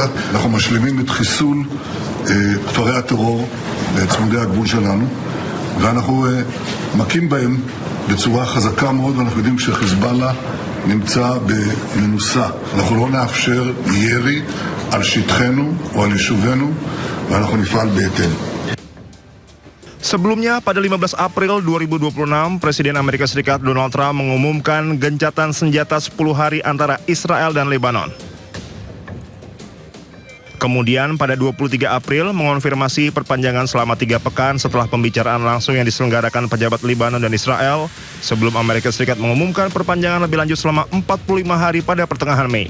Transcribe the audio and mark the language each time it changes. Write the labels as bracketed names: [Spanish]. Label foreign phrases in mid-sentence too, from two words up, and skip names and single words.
[Hebrew] אנחנו משלימים את חיסול כפרי הטרור בצמודי הגבול שלנו, ואנחנו מכים בהם בצורה חזקה מאוד, ואנחנו יודעים שחיזבאללה נמצא במנוסה. אנחנו לא נאפשר ירי על שטחנו או על יישובינו, ואנחנו נפעל בהתאם. [Indonesian] Sebelumnya, pada 15 April 2026, Presiden Amerika Serikat Donald Trump mengumumkan gencatan senjata 10 hari antara Israel dan Lebanon. Kemudian pada 23 April mengonfirmasi perpanjangan selama 3 pekan setelah pembicaraan langsung yang diselenggarakan pejabat Lebanon dan Israel sebelum Amerika Serikat mengumumkan perpanjangan lebih lanjut selama 45 hari pada pertengahan Mei.